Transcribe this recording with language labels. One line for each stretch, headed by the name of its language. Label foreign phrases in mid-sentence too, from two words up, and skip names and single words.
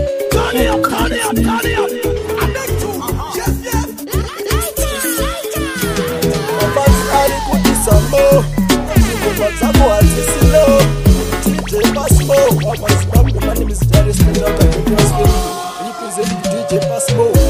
English: Turn it up, turn it up, turn it up. I beg to, yes, yes.
Shona: Mafansi ari kuti sambo, ngoma dzako hadzisi low. D J Pasmo, wakazi vangu,
English: my name is Darius Mendaka, D J Pasmo. Represent D J Pasmo.